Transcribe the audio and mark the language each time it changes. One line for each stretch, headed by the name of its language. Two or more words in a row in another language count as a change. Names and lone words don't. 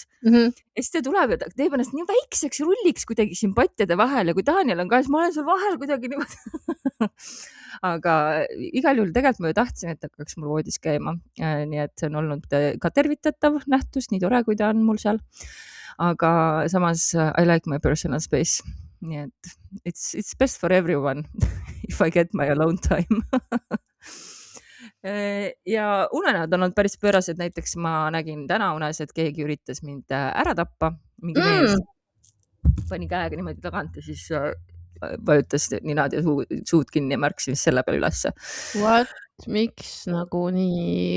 Estonian: Ja siis ta tuleb ja ta teeb ennast nii väikseks rulliks kuidagi siin pattide vahel ja kui Daniel on ka, siis ma olen seal vahel kuidagi niimoodi. Aga igal juhul tegelikult ma ju tahtsin, et hakkaks mul voodis käima. Nii et see on olnud ka tervitatav nähtus, nii tore, kui ta on mul seal. Aga samas
English: I like my personal space.
Estonian: Nii et
English: it's best for everyone if I get my alone time.
Estonian: Ja unenäod on olnud päris pöörased, näiteks ma nägin täna unes, et keegi üritas mind ära tappa, mingi mees pani käega niimoodi tagant ja siis vajutas ninad ja suud kinni ja märkasin selle peale ülesse. What? Miks nagu nii